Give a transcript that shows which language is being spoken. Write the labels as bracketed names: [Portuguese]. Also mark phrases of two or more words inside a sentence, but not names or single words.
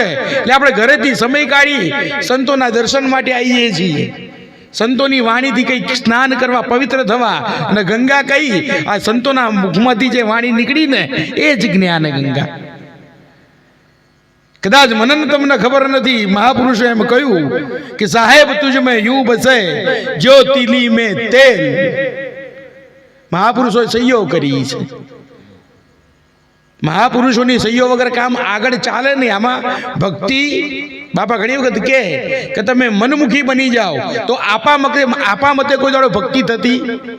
[Gujarati] એટલે આપણે ઘરેથી સમય કાઢી સંતોના દર્શન માટે આવીએ છીએ, સંતોની વાણીથી કંઈક સ્નાન કરવા, પવિત્ર થવા। અને ગંગા કઈ? આ સંતોના મુખમાંથી જે વાણી નીકળીને એ જ જ્ઞાન ગંગા। કદાચ મનન તમને ખબર નથી, મહાપુરુષે એમ કહ્યું કે [Hindi] साहेब तुज में यूं बसे ज्योतिली में तेल। [Gujarati] મહાપુરુષોએ સહીઓ કરી છે। મહાપુરુષોની સહીઓ વગર કામ આગળ ચાલે નહીં। આમાં ભક્તિ બાપા ઘણી વખત કે તમે મનમુખી બની જાઓ તો આપા મતે કોઈ દાડો ભક્તિ થતી?